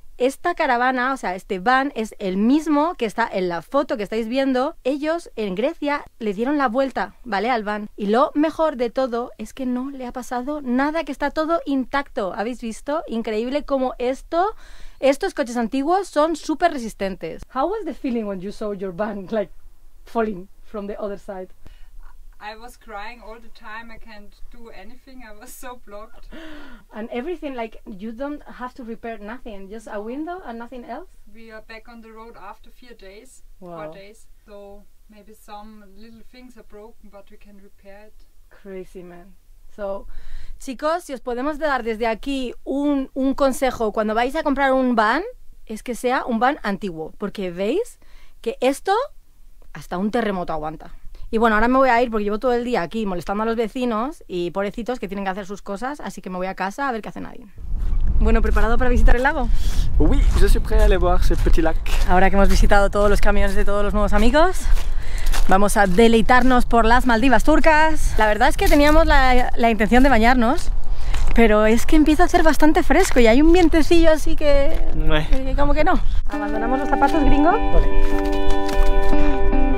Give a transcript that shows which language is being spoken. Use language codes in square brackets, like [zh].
[es] esta caravana, o sea, este van es el mismo que está en la foto que estáis viendo. Ellos en Grecia le dieron la vuelta, ¿vale? Al van. Y lo mejor de todo es que no le ha pasado nada, que está todo intacto. ¿Habéis visto? Increíble como estos coches antiguos son súper resistentes. [en] How was the feeling when you saw your van like falling from the other side? I was crying all the time. I can't do anything. I was so blocked. And everything, like, you don't have to repair nothing, just a window and nothing else? We are back on the road after 4 days. Wow. 4 days. So maybe some little things are broken, but we can repair it. Crazy, man. [es] So, chicos, si os podemos dar desde aquí un consejo cuando vais a comprar un van, es que sea un van antiguo, porque veis que esto hasta un terremoto aguanta. Y bueno, ahora me voy a ir porque llevo todo el día aquí molestando a los vecinos y pobrecitos que tienen que hacer sus cosas, así que me voy a casa a ver qué hace nadie. Bueno, ¿preparado para visitar el lago? [fr] Oui, je suis prêt à aller voir ce petit lac. [es] Ahora que hemos visitado todos los camiones de todos los nuevos amigos, vamos a deleitarnos por las Maldivas turcas. La verdad es que teníamos la intención de bañarnos, pero es que empieza a hacer bastante fresco y hay un vientecillo así que como que no. ¿Abandonamos los zapatos, gringo? Vale.